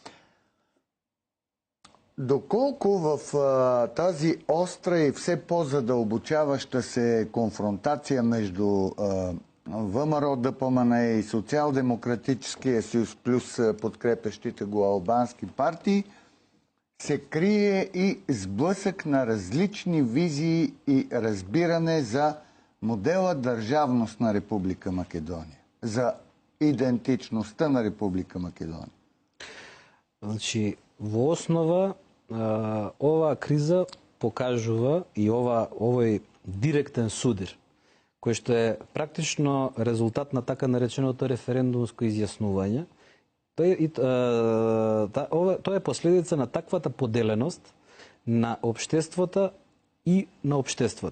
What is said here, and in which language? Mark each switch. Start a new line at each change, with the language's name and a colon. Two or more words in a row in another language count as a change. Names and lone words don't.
Bulgarian: Доколко в тази остра и все по-задълбочаваща се конфронтация между ВМРО, ДПМНЕ и Социал-демократическия съюз плюс подкрепящите го албански партии, се крие и сблъсък на различни визии и разбиране за модела държавност на Република Македония, за идентичността на Република Македония?
Macedonian: Значи, во основа оваа криза покажува и овој директен судир, кој што е практично резултат на така нареченото референдумско изјаснување. Тоа е последица на таквата поделеност на општеството и на општеството.